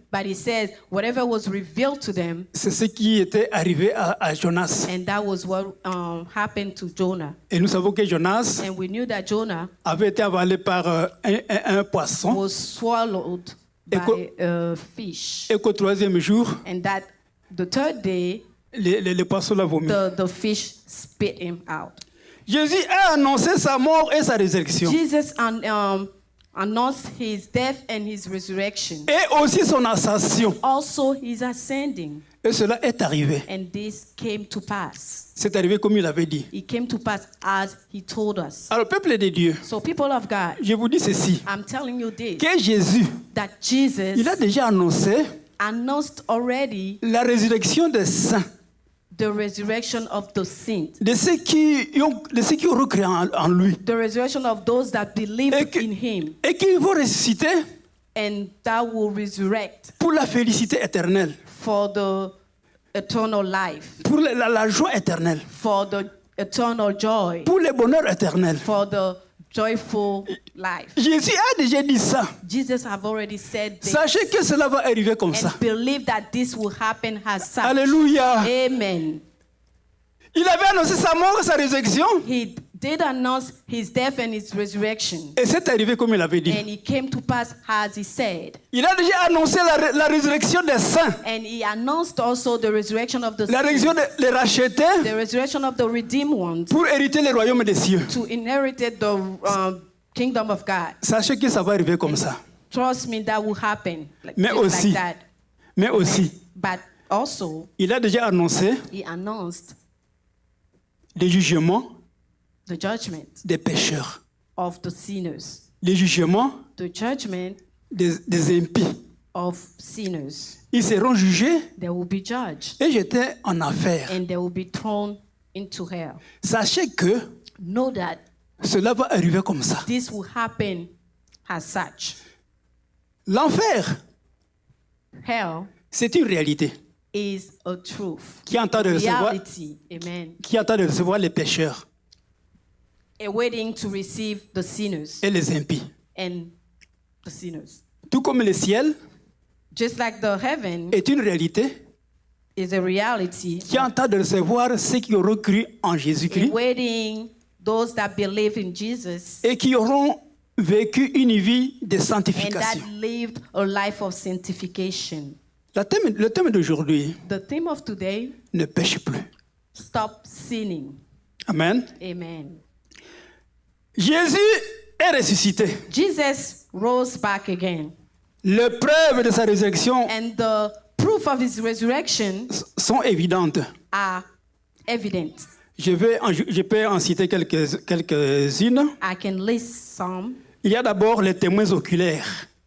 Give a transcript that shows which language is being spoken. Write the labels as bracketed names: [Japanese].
[English] But he says whatever was revealed to them, [French] c'est ce qui était arrivé à Jonas. [English] and that was what happened to Jonah. [French] Et nous savons que Jonas [English] And we knew that Jonah [French] avait été avalé par un poisson [English] was swallowed by a fish, [French] et qu'au troisième jour, [English] and that the third day [French] le poisson l'a vomi. [English] the fish spit him out. [French] Jésus a annoncé sa mort et sa résurrection. [English] Jesus announced his death and his resurrection, [French] Et aussi son ascension. [English] also his ascending, [French] Et cela est arrivé. [English] and this came to pass. [French] C'est arrivé comme il avait dit. [English] It came to pass as he told us. [French] Alors, peuple de Dieu, [English] So people of God, [French] je vous dis ceci. [English] I'm telling you this, [French] Que Jésus, [English] that Jesus [French] il a déjà annoncé [English] announced already [French] la résurrection des saints, [English] the resurrection of the saints, [French] de ceux qui ont recréé en lui. [English] the resurrection of those that believe [French] Et que- [English] in him, [French] Et qu'ils vont ressusciter [English] and that will resurrect [French] pour la félicité éternelle, [English] for the eternal life, [French] pour la joie éternelle, [English] for the eternal joy, [French] pour le bonheur éternel. [English] for the joyful life. [French] Jésus a déjà dit ça. [English] Jesus have already said this, [French] Sachez que cela va arriver comme ça. [English] and believe that this will happen as such. [French] Alléluia. [English] Amen. [French] Il avait annoncé sa mort et sa résurrection. [English] He did announce his death and his resurrection, [French] Et c'est arrivé comme il avait dit. [English] and it came to pass as he said. [French] Il a déjà annoncé la résurrection des saints. [English] And he announced also the resurrection of the [French] La résurrection [English] saints, [French] des rachetés [English] the resurrection of the redeemed ones, [French] pour hériter le royaume des cieux. [English] to inherit the kingdom of God. [French] Sachez que ça va arriver comme ça. [English] Trust me, that will happen [French] Mais [English] just [French] aussi, [English] like that. [French] mais aussi, [English] But also, [French] il a déjà annoncé [English] he announced [French] le jugement [English] the judgment [French] des pécheurs, [English] of the sinners, [French] le jugement [English] the judgment [French] des impies. [English] of sinners. [French] Ils seront jugés [English] They will be judged [French] et jetés en enfer. [English] and they will be thrown into hell. [French] Sachez que [English] Know that [French] cela va arriver comme ça. [English] this will happen as such. [French] L'enfer, [English] Hell [French] c'est une réalité [English] is a truth. [French] qui est en train de recevoir, [English] Reality. Amen. [French] qui est en train de recevoir les pécheurs [English] Awaiting to receive the sinners [French] et les impies. [English] and the sinners. [French] Tout comme le ciel [English] Just like the heaven [French] est une réalité [English] is a reality, [French] qui est en train de recevoir ceux qui auront cru en Jésus-Christ [English] awaiting those that believe in Jesus [French] et qui auront vécu une vie de [English] and that [French] sanctification. [English] lived a life of sanctification. [French] Le thème d'aujourd'hui, [English] The theme of today, [French] ne pêche plus. [English] stop sinning. [French] Amen. [English] Amen. [French] Jésus est ressuscité. [English] Jesus rose back again, [French] Les preuves de sa résurrection [English] and the proof of his resurrection [French] sont évidentes. [English] are evident. [French] Je peux en citer quelques-unes. [English] I can list some. [French] Il y a d'abord les témoins oculaires.